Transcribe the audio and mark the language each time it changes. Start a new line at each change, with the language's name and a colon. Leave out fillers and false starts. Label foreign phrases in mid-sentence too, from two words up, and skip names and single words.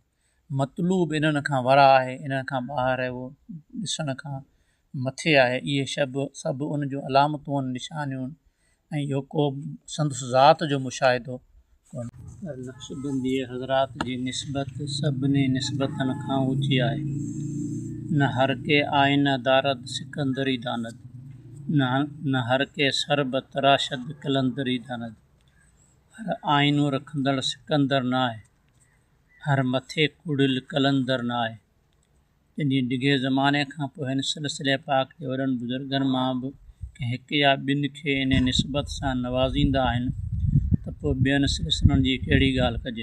Sindhi: मतलूब इन्हनि खां वरा आहे, इन्हनि खां ॿाहिरि आहे, उहो ॾिसण खां मथे आहे। इहे सभु उन जूं अलामतूं आहिनि, निशानियूं आहिनि, ऐं इहो को संदसि ज़ात जो मुशाहिदो कोन्हे। पर नक्शबंदी हज़रात जी निस्बत सभिनी निस्बतनि खां ऊची आहे।
Persian: نه هر که آینه دارد سکندری داند، نه هر که سر بتراشد قلندری داند.
Sindhi: हर आइनूं रखंदड़ सिकंदर न आहे, हर मथे कुड़िल कलंदर न आहे। जंहिंजी डिघे ज़माने खां पोइ हिन सिलसिले पाक जे वॾनि बुज़ुर्गनि मां बि कंहिं हिकु या ॿिनि खे इन निस्बत सां नवाज़ींदा आहिनि त पोइ ॿियनि सिलसिलनि जी कहिड़ी ॻाल्हि कजे।